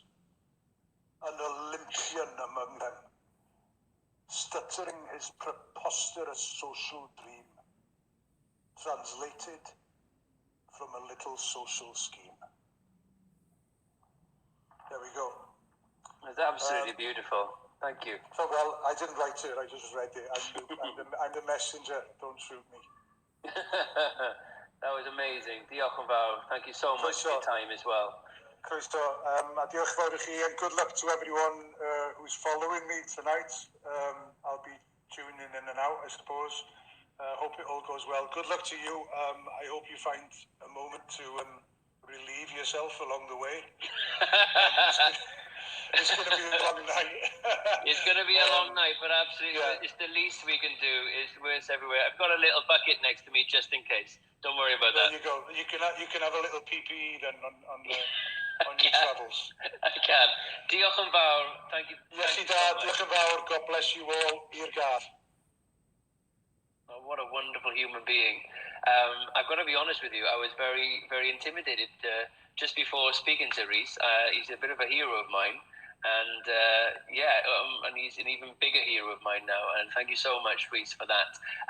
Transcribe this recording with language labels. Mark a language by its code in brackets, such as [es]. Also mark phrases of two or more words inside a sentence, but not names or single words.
[en] An Olympian among them, stuttering his preposterous social dream, translated from a little social scheme. There we go. It's absolutely beautiful. Thank you. So, well, I didn't write it, I just read it. I'm the messenger, don't shoot me. That was amazing. [cy] Diolch yn fawr. [en] Thank you so much for your time as well. [cy] Croeso. A diolch fawr I chi, [en] and good luck to everyone who's following me tonight. I'll be tuning in and out, I suppose. Hope it all goes well. Good luck to you. I hope you find a moment to relieve yourself along the way. It's going to be a long night. It's going to be a long night, but absolutely, yeah. It's the least we can do. Is worse everywhere. I've got a little bucket next to me just in case. Don't worry about that. There you go. You can have a little PPE then on your travels. I can. [cy] Diolch yn fawr. [en] Thank you. Yes, [cy] Dad. Diolch yn fawr. [en] God bless you all. [cy] I'r gar. [en] Oh, what a wonderful human being. I've got to be honest with you. I was very, very intimidated just before speaking to Rhys. He's a bit of a hero of mine. And and he's an even bigger hero of mine now. And thank you so much, Rhys, for that.